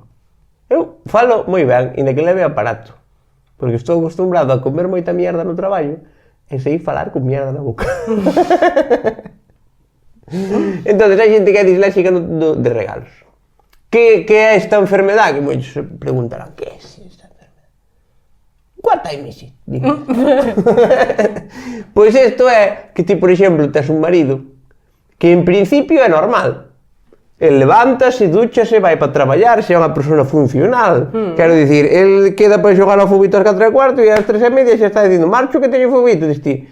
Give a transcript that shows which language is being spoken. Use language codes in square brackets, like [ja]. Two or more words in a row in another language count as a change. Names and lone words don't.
[gl] Eu falo moi ben, inda que leve aparato, porque estou acostumbrado a comer moita mierda no traballo e sei falar con mierda na boca. Entón, hai xente que é disléxica de regalos. Que é esta enfermedade? Que moitos se preguntarán, que é esta enfermedade? [en] What time is it? [gl] Pois isto é que ti, por exemplo, tes un marido que en principio é normal. El levántase, dúchase, vai para traballar, se é unha persona funcional. Quero dicir, el queda para xogar ao fubito ás 4:15 e ás 3:30 xa está dicindo, marcho que teño fubito, diste.